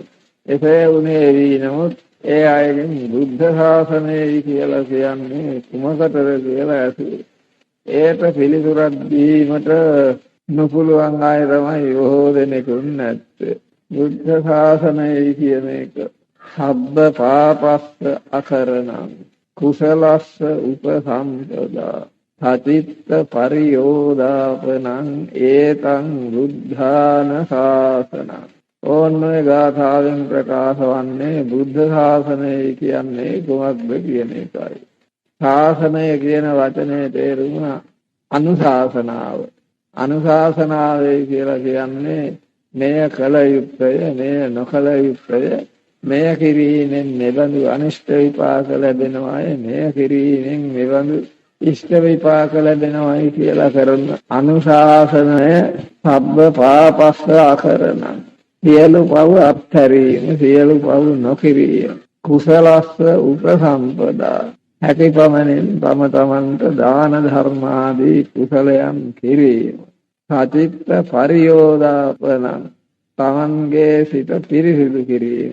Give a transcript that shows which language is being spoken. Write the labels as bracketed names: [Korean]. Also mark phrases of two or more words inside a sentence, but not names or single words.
[Sinhala] එසේ වුණේ එවි නමුත් ඒ අයගෙන් බුද්ධ ශාසනය කියලා කියන්නේ කුමකටද කියලා ඇසුවේ. ඒට පිළිතුරක් දීමට නොපුළුවන් අය තමයි බොහෝ දෙනෙකුන් නැත්තේ. බුද්ධ ශාසනය කියන එක [Pali] සබ්බ පාපස්ස අකරණං කුසලස්ස උපසම්පදා සචිත්ත පරියෝදාපනං ඒතං බුද්ධාන ශාසනං. [Sinhala] ඕන්වේ ගාථාවෙන් ප්‍රකාශ වන්නේ බුද්ධ ශාසනය කියන්නේ කුමක්ද කියන එකයි. ශාසනය කියන වචනේ තේරුම අනුශාසනාව. අනුශාසනාවේ කියලා කියන්නේ මෙය කළ යුත්තය, මෙය නොකළ යුත්තය, මෙය කිරීමෙන් මෙබඳු අනිෂ්ට විපාක ලැබෙනවායි, මෙය කිරීමෙන් මෙබඳු ඉෂ්ට විපාක ලැබෙනවායි කියලා කරන අනුශාසනය [Pali] සබ්බ පාපස්ස අකරණං. [Sinhala] සියලු පව් අත්හැරීම, සියලු පව් නොකිරීම. [Pali] කුසලස්ස උපසම්පදා [Sinhala] හැකිපමණින් තම තමන්ට දාන ධර්මාදී කුසලයන් කිරීම. [Pali] සචිත්ත පරියෝදාපනං [Sinhala] තමන්ගේ සිත පිරිසිදු කිරීම.